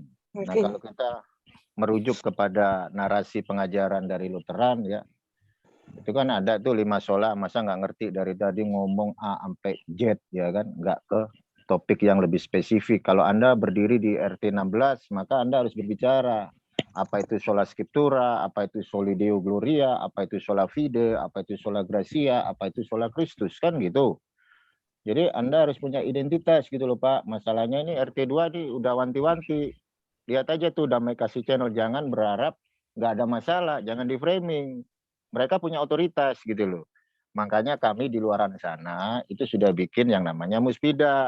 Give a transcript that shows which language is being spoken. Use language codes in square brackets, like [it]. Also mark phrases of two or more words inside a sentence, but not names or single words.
[id] Nah, kalau kita merujuk kepada narasi pengajaran dari Lutheran ya, itu kan ada tuh 5 sola, masa nggak ngerti dari tadi ngomong A sampai Z ya kan, nggak ke topik yang lebih spesifik. Kalau Anda berdiri di RT 16, maka Anda harus berbicara apa itu [la] sola scriptura, [id] apa itu [la] soli deo gloria, [id] apa itu [la] sola fide, [id] apa itu [la] sola gratia, [id] apa itu [la] sola Christus [id] kan gitu. Jadi Anda harus punya identitas gitu loh Pak. Masalahnya ini RT2 nih udah wanti-wanti. Lihat aja tuh Damai Kasih Channel, jangan berharap nggak ada masalah, jangan di framing. Mereka punya otoritas gitu loh. Makanya kami di luaran sana itu sudah bikin yang namanya Muspida.